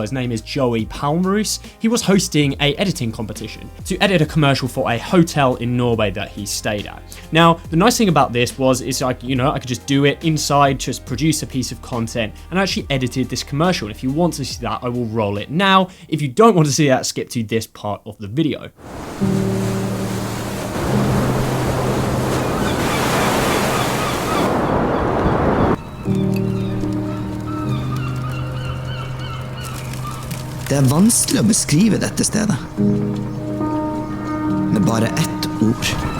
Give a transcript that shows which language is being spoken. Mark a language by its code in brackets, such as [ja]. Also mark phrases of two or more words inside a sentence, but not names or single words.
[en] His name is Joey Palmroos. He was hosting a editing competition to edit a commercial for a hotel in Norway that he stayed at. Now, the nice thing about this was, it's like, you know, I could just do it inside, just produce a piece of content, and I actually edited this commercial. And if you want to see that, I will roll it now. If you don't want to see that, skip to this part of the video. [no] Det er vanskelig å beskrive dette stedet med bare ett ord.